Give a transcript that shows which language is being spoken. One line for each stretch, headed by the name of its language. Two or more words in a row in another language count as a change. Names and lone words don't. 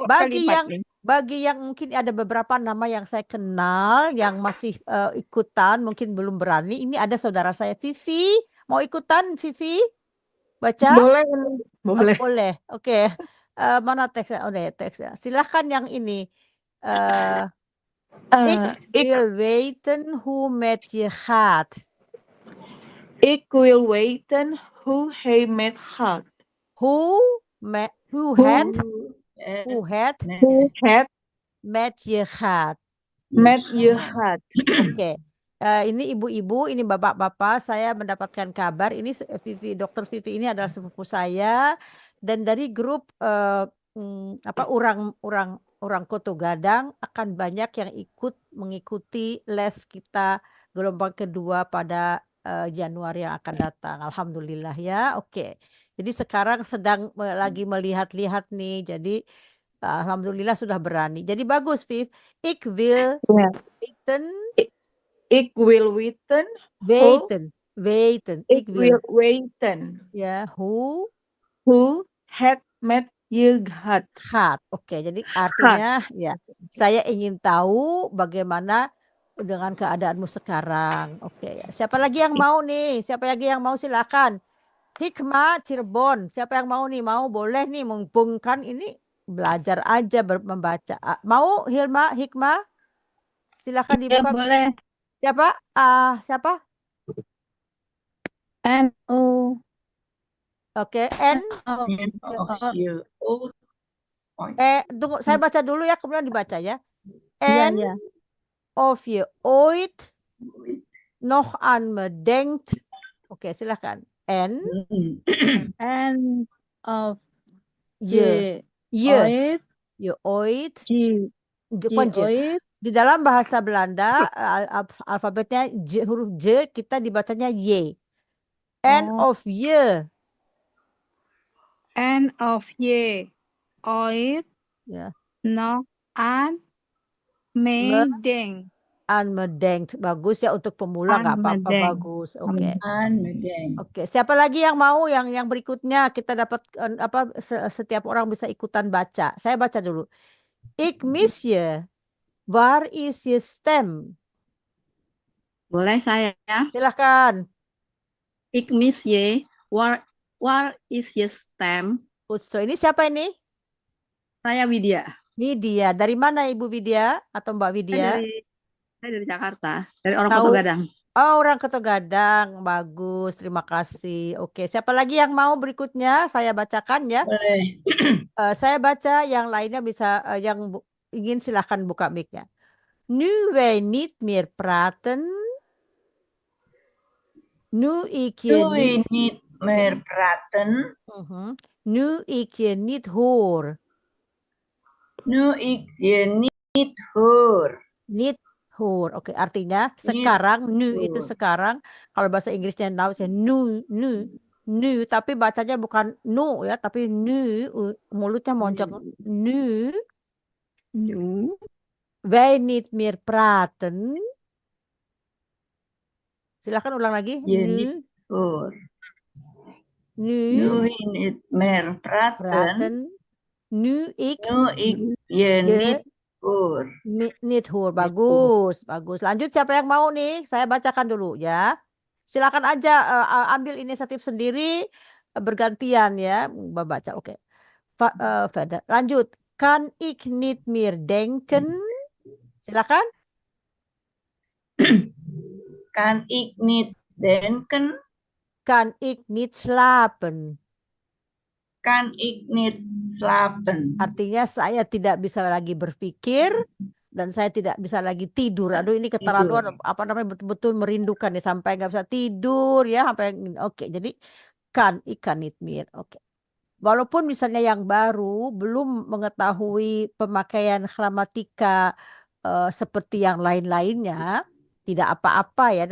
Indonesian: Bagi yang mungkin ada beberapa nama yang saya kenal yang masih ikutan, mungkin belum berani. Ini ada saudara saya Vivi. Mau ikutan Vivi? Baca? Boleh. Boleh. Oke. Mana teksnya? Oh, deh, teksnya. Silahkan yang ini.
Dutch: Ik wil weten hoe met je gaat. Ik wil weten hoe hij met gaat. Hoe het met je gaat. Met je gaat.
Indonesian: Oke. Ini ibu-ibu, ini bapak-bapak, saya mendapatkan kabar ini Dr. Vivi ini adalah sepupu saya dan dari grup orang Koto Gadang akan banyak yang mengikuti les kita gelombang kedua pada Januari yang akan datang. Alhamdulillah ya. Oke. Jadi sekarang sedang lagi melihat-lihat nih. Jadi alhamdulillah sudah berani. Jadi bagus,
Dutch: Viv. Ik wil weten. Ik wil weten. Weten. Ik wil weten. Ya, hoe het met je gaat.
Indonesian: Oke, jadi artinya ya, saya ingin tahu bagaimana dengan keadaanmu sekarang. Oke, ya. Siapa lagi yang mau nih? Siapa lagi yang mau, silakan. Hikmah Cirebon. Siapa yang mau nih? Mau, boleh nih, mumpung kan ini belajar aja membaca. Mau Hikmah? Silakan dibuka. Boleh. Siapa? Siapa? N-O. Oke, N. Tunggu, saya baca dulu ya, kemudian dibaca ya. N.
Dutch: Of je ooit nog aan me denkt.
Indonesian: Oke, silakan. N.
Dutch: N of Je ooit.
Indonesian: Di dalam bahasa Belanda alfabetnya huruf J kita dibacanya Y.
Dutch: N of je. N of je ooit
Indonesian: Ya.
Dutch: nog aan me denkt. Aan me denkt.
Indonesian: Bagus ya untuk pemula, nggak apa-apa, bagus. Oke. Oke, siapa lagi yang mau yang berikutnya kita dapat setiap orang bisa ikutan baca. Saya baca dulu.
Dutch: Ik mis je. Waar is je stem?
Indonesian: Boleh saya? Silahkan.
Dutch: Ik mis je. Waar
English: What is your stamp?
Indonesian: So ini siapa ini? Saya Widya. Widya. Dari mana Ibu Widya atau Mbak Widya? Saya dari Jakarta, dari orang Tahu? Kota Gadang. Oh, orang Kota Gadang. Bagus, terima kasih. Oke, siapa lagi yang mau berikutnya? Saya bacakan ya. Boleh. Saya baca, yang lainnya bisa yang ingin silahkan buka mic-nya.
Dutch: Nu wij niet meer praten. Nu ik je Nu we niet. niet meer praten. Nu ik je niet hoor. Nu ik je niet hoor. Niet hoor.
Indonesian: Oke, artinya sekarang. Nu itu
Dutch: hoor.
Indonesian: sekarang. Kalau bahasa Inggrisnya now, nu, tapi bacanya bukan nu ya, tapi nu, mulutnya moncong.
Dutch: Nu. Wij niet meer praten.
Indonesian: Silakan ulang lagi.
Dutch: Je Nu. niet hoor. Nu. Nu we niet meer praten. Praten. Nu ik. Nu ik je niet hoor. Niet hoor.
Indonesian: Bagus, bagus. Lanjut, siapa yang mau nih? Saya bacakan dulu ya. Silakan aja ambil inisiatif sendiri, bergantian ya membaca.
Dutch: Oke. Verder. Lanjut. Kan ik niet meer denken.
Indonesian: Silakan.
Dutch: Kan ik niet denken. Kan ik niet slapen. Kan ik niet slapen.
Indonesian: Artinya saya tidak bisa lagi berpikir dan saya tidak bisa lagi tidur. Aduh, ini keterlaluan, apa namanya, betul-betul merindukan ya, sampai nggak bisa tidur ya, sampai oke. Jadi
Dutch: kan ikan nitmir.
Indonesian: Oke. Walaupun misalnya yang baru belum mengetahui pemakaian gramatika seperti yang lain-lainnya, tidak apa-apa ya.